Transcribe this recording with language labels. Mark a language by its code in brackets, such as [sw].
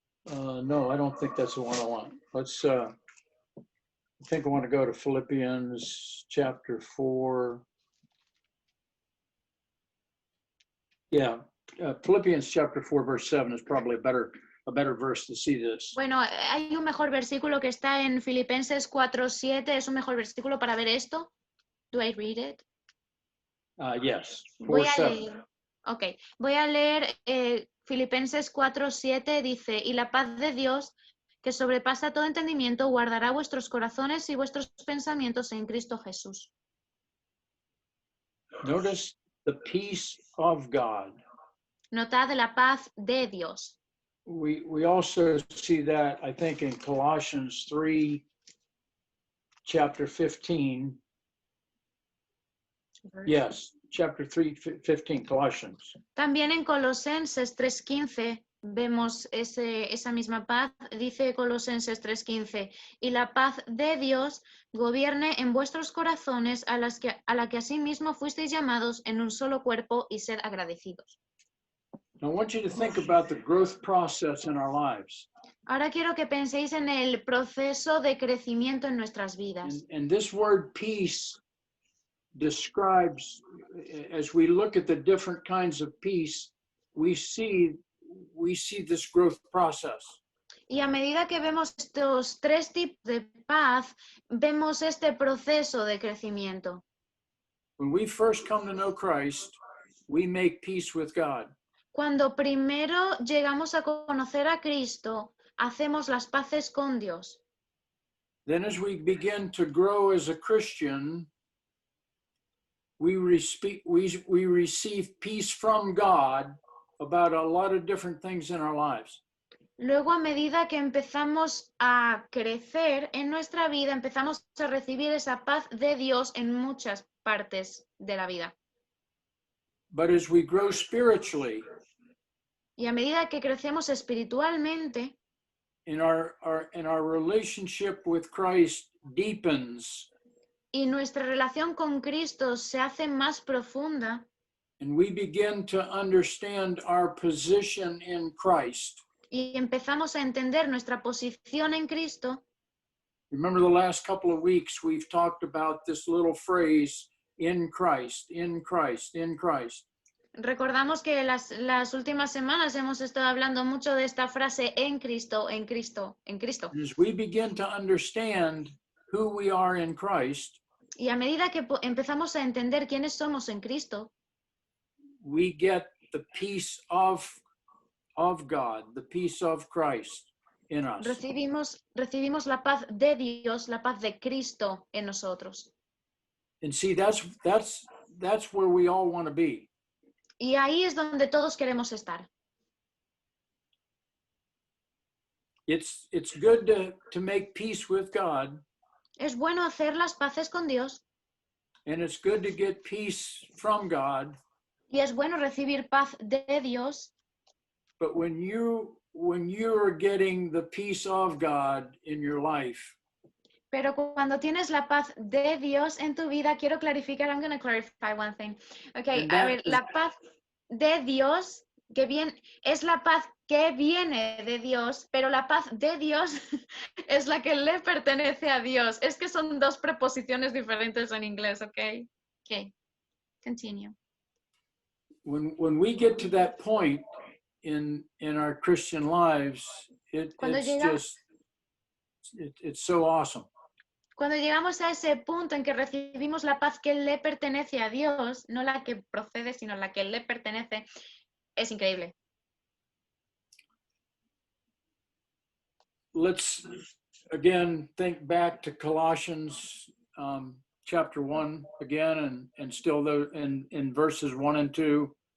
[en] No, I don't think that's the one I want. Let's, I think I want to go to Philippians chapter 4. Yeah, Philippians chapter 4, verse 7 is probably a better verse to see this. [es] Bueno, hay un mejor versículo que está en Filipenses 4:7. Es un mejor versículo para ver esto. [en] Do I read it? Yes, [es] Voy [en] 4, [es] a [en] 7. [es] leer. Ok, voy a leer Filipenses 4:7. Dice, y la paz de Dios, que sobrepasa todo entendimiento, guardará vuestros corazones y vuestros pensamientos en Cristo Jesús. [en] Notice the peace of God. [es] Notad la paz de Dios. [en] We also see that, I think, in Colossians 3, chapter 15. Yes, chapter 3, 15, Colossians. [es] También en Colosenses 3:15 vemos esa misma paz. Dice Colosenses 3:15, y la paz de Dios gobierne en vuestros corazones, a la que asimismo fuisteis llamados en un solo cuerpo, y sed agradecidos. [en] I want you to think about the growth process in our lives. [es] Ahora quiero que penséis en el proceso de crecimiento en nuestras vidas. [en] And this word peace describes, as we look at the different kinds of peace, we see this growth process. [es] Y a medida que vemos estos tres tipos de paz, vemos este proceso de crecimiento. [en] When we first come to know Christ, we make peace with God. [es] Cuando primero llegamos a conocer a Cristo, hacemos las paces con Dios. [en] Then as we begin to grow as a Christian, we receive peace from God about a lot of different things in our lives. [es] Luego, a medida que empezamos a crecer en nuestra vida, empezamos a recibir esa paz de Dios en muchas partes de la vida. [en] But as we grow spiritually, [es] Y a medida que crecemos espiritualmente, [en] in our relationship with Christ deepens, [es] y nuestra relación con Cristo se hace más profunda, [en] and we begin to understand our position in Christ. [es] y empezamos a entender nuestra posición en Cristo. [en] Remember the last couple of weeks we've talked about this little phrase, in Christ, in Christ, in Christ. [es] Recordamos que las últimas semanas hemos estado hablando mucho de esta frase en Cristo, en Cristo, en Cristo. [en] And as we begin to understand who we are in Christ, [es] Y a medida que empezamos a entender quiénes somos en Cristo, [en] we get the peace of God, the peace of Christ in us. [es] recibimos la paz de Dios, la paz de Cristo en nosotros. [en] And see, that's where we all want to be. [es] Y ahí es donde todos queremos estar. [en] It's good to make peace with God, [es] Es bueno hacer las paces con Dios [en] and it's good to get peace from God. [es] y es bueno recibir paz de Dios, [en] But when you're getting the peace of God in your life, [es] pero cuando tienes la paz de Dios en tu vida, quiero clarificar, [en] I'm going to clarify one thing. Okay, And [es] a [en] that [es] ver, [en] is- [es] la paz de Dios, que bien, es la paz que viene de Dios, pero la paz de Dios es la que le pertenece a Dios. Es que son dos preposiciones diferentes en inglés, ¿ok? [en] Ok, continue. when we get to that point in our Christian lives, [es] Cuando [en] it's [es] llega- [en] just it's so awesome. [es] Cuando llegamos a ese punto en que recibimos la paz que le pertenece a Dios, no la que procede, sino la que le pertenece, es increíble. [en] Let's again think back to Colossians chapter 1 again, and still though in verses 1 and 2.